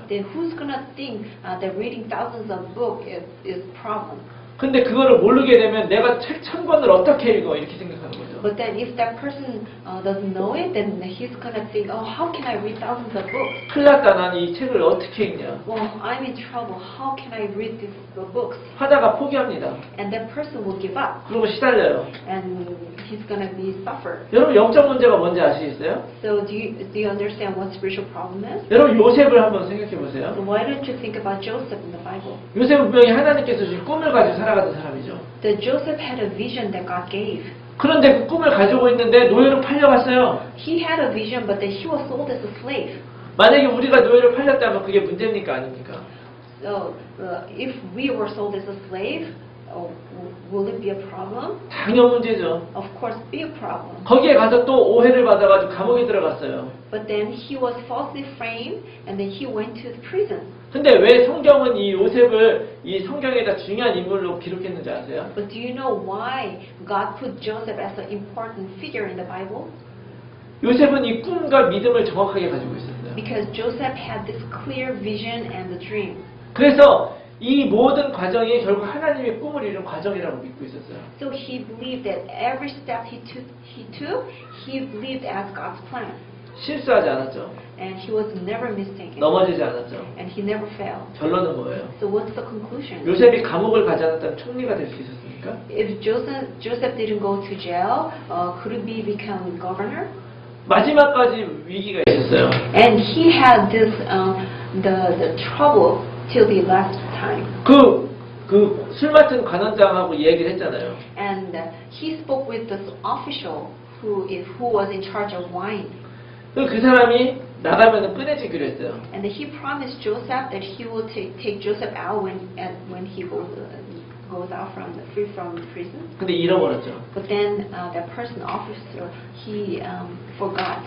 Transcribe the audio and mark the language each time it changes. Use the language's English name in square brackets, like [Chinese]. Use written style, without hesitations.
[English] Then who's going to think that reading thousands of books is problem? [Korean] 근데 그거를 모르게 되면 내가 책 1000권을 어떻게 읽어 이렇게 생각하는 거죠. [English] But then if that person doesn't know it, then he's going to think, oh, how can I read thousands of books? [Korean] 큰일 났다 난 이 책을 어떻게 읽냐. [English] Well, I'm in trouble. How can I read these books? [Korean] 하다가 포기합니다. [English] And that person will give up. [Korean] 그러고 시달려요. [English] And he's going to be suffer. [Korean] 여러분 영적 문제가 뭔지 아시겠어요? [English] So do you understand what spiritual problem is? [Korean] 여러분 요셉을 한번 생각해 보세요. [English] So why don't you think about Joseph in the Bible? [Korean] 요셉은 분명히 하나님께서 주신 꿈을 가지고 살아가던 사람이죠. [English] That Joseph had a vision that God gave. [Korean] 그런데 그 꿈을 가지고 있는데 노예로 팔려갔어요. [English] He had a vision, but then he was sold as a slave. [Korean] 만약에 우리가 노예로 팔렸다면 그게 문제입니까 아닙니까? [English] So if we were sold as a slave, will it be a problem? [Korean] 당연 문제죠. [English] Of course, be a problem. [Korean] 거기에 가서 또 오해를 받아가지고 감옥에 들어갔어요. [English] But then he was falsely framed, and then he went to the prison. [Korean] 근데 왜 성경은 이 요셉을 이 성경에다 중요한 인물로 기록했는지 아세요? [English] But do you know why God put Joseph as an important figure in the Bible? [Korean] 요셉은 이 꿈과 믿음을 정확하게 가지고 있었어요. [English] Because Joseph had this clear vision and the dream. [Korean] 그래서 이 모든 과정이 결국 하나님의 꿈을 이룬 과정이라고 믿고 있었어요. [English] So he believed that every step he took, he believed as God's plan. [Korean] 실수하지 않았죠. [English] and he was never mistaken, [Korean] 넘어지지 않았죠. [English] and he never failed. [Korean] 결론은 뭐예요? [English] So what's the conclusion? [Korean] 요셉이 감옥을 가지 않았다면 총리가 될 수 있었습니까? [English] If Joseph didn't go to jail, could he become governor? [Korean] 마지막까지 위기가 있었어요. [English] And he had this the trouble till the last time. [Korean] 그 술 맡은 관원장하고 얘기를 했잖아요. [English] And he spoke with this official who was in charge of wine. [Korean] 그 사람이 나가면 꺼내주기로 했어요. [English] And he promised Joseph that he will take Joseph out when he goes out free from prison. [Korean] 근데 잃어버렸죠. [English] But then that person officer he forgot.